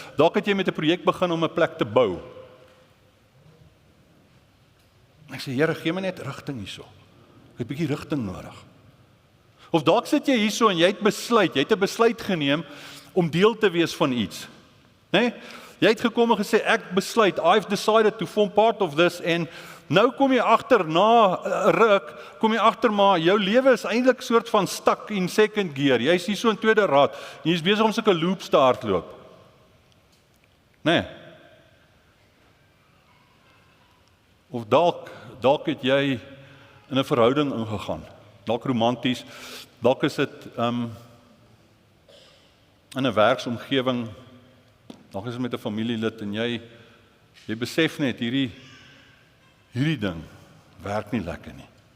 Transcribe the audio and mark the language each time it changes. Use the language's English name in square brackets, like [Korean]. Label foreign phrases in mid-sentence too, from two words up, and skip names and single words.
[Afrikaans] Dalk het jy met 'n projek begin om 'n plek te bou. Ek sê, Here, gee my net rigting hierso. Ek het 'n bietjie rigting nodig. Of dalk sit jy hierso en jy het 'n besluit geneem om deel te wees van iets. Nee? Jy het gekom en gesê, ek besluit, [English] I've decided to form part of this, [Afrikaans] en nou kom jy agter, na 'n ruk, kom jy agter, maar jou lewe is eintlik soort van [English] stuck in second gear. [Afrikaans] Jy is hier so in tweede raad, en jy is besig om sulke loops te hardloop. Nee. Of dalk het jy in 'n verhouding ingegaan, dalk romanties, dalk is dit in 'n werksomgewing, dalk is dit met 'n familielid, en jy besef net, hierdie ding werk nie lekker nie.